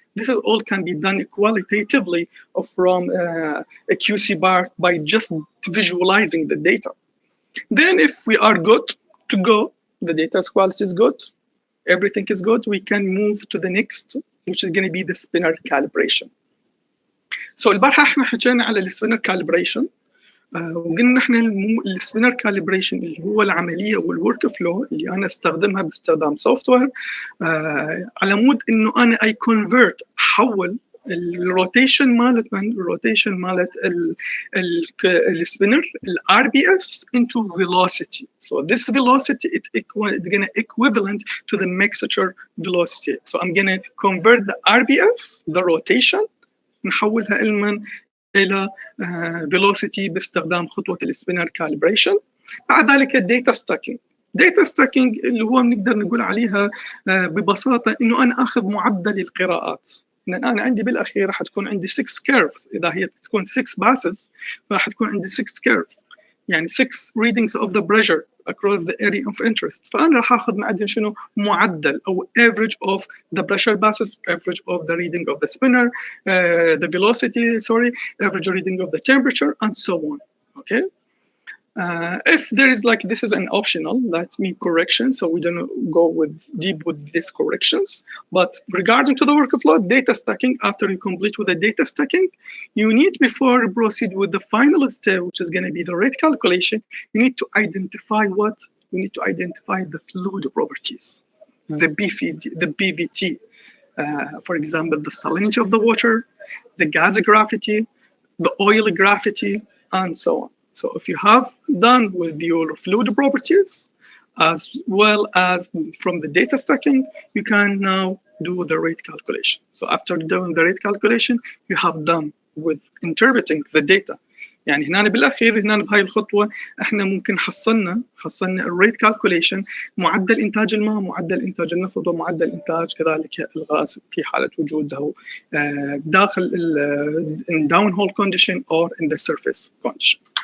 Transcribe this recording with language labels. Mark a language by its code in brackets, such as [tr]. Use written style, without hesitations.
[en] This is all can be done qualitatively from a QC bar by just visualizing the data. Then if we are good to go, the data's quality is good, everything is good, we can move to the next, which is going to be the spinner calibration. [ar] So البارحة احنا حكينا على السبينر calibration، وقلنا احنا السبينر كاليبريشن اللي هو العمليه والورك فلو اللي انا استخدمها باستخدام سوفت وير على مود انه انا اي كونفرت، احول الروتيشن مالت السبينر الار بي اس [en] into velocity. So this velocity it's gonna equivalent to the mixture velocity. So I'm gonna convert the RBS, the rotation، [ar] نحولها إلى velocity باستخدام خطوة السبينر calibration. بعد ذلك الداتا ستاكينج. داتا ستاكينج اللي هو بنقدر نقول عليها ببساطة إنه أنا أخذ معدل القراءات. لأن أنا عندي بالأخير راح تكون عندي 6 curves، إذا هي تكون 6 passes فراح تكون عندي 6 curves، يعني 6 [en] readings of the pressure across the area of interest. [ar] فأنا راح أخذ معدل شنو معدل أو [en] average of the pressure passes, average of the reading of the spinner, the velocity, average reading of the temperature, and so on. Okay. If there is like, this is an optional, that means correction, so we don't go deep with these corrections. But regarding to the workflow, data stacking, after you complete with the data stacking, you need, before you proceed with the final step, which is going to be the rate calculation, you need to identify what? You need to identify the fluid properties, the BVT, for example, the salinity of the water, the gas gravity, the oil gravity, and so on. So if you have done with your fluid properties, as well as from the data stacking, you can now do the rate calculation. So after doing the rate calculation, you have done with interpreting the data. [ar] يعني هنا بالاخير هنا بهاي الخطوه احنا ممكن حصلنا الريت كالكوليشن، معدل انتاج الماء، معدل انتاج النفط، ومعدل انتاج كذلك الغاز في حاله وجوده داخل الداون هول كونديشن [en] or in the surface condition.